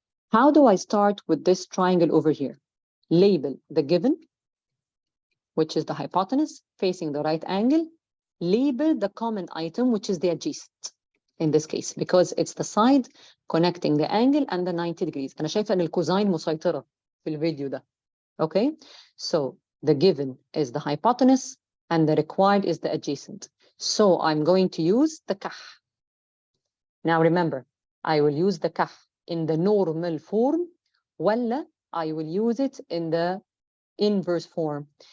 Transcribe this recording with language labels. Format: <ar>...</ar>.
<en>How do I start with this triangle over here? Label the given, which is the hypotenuse, facing the right angle. Label the common item, which is the adjacent in this case, because it's the side connecting the angle and the 90 degrees.</en> <ar>أنا شايفة أن الكوزين مسيطرة في الفيديو ده.</ar> <en>Okay, so the given is the hypotenuse and the required is the adjacent. So I'm going to use the CAH. Now remember, I will use the CAH in the normal form,</en> <ar>ولا</ar> <en>I will use it in the inverse form.</en>